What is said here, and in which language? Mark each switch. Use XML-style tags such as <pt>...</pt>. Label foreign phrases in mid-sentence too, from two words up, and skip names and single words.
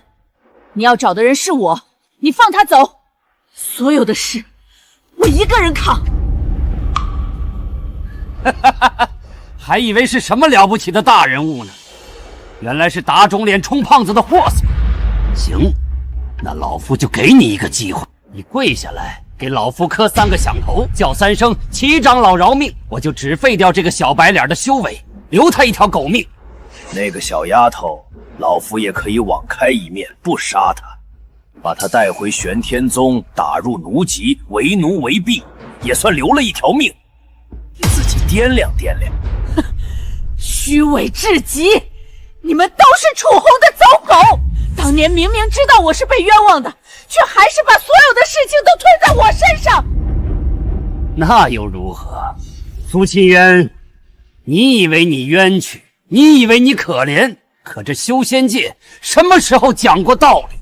<zh>你要找的人是我，你放他走，所有的事我一個人扛。還以為是什麼了不起的大人物呢，原來是打腫臉充胖子的貨色。行，那老夫就給你一個機會，你跪下來給老夫磕3個響頭，叫3聲齊長老饒命，我就只廢掉這個小白臉的修為，留他一條狗命。那個小丫頭，老夫也可以網開一面，不殺她，把她帶回玄天宗，打入奴籍，為奴為婢，也算留了一條命。你自己掂量掂量。虛偽至極，你們都是楚紅的走狗！當年明明知道我是被冤枉的，卻還是把所有的事情都推在我身上。那又如何？蘇沁淵，你以為你冤屈，你以為你可憐，可這修仙界什麼時候講過道理？</zh>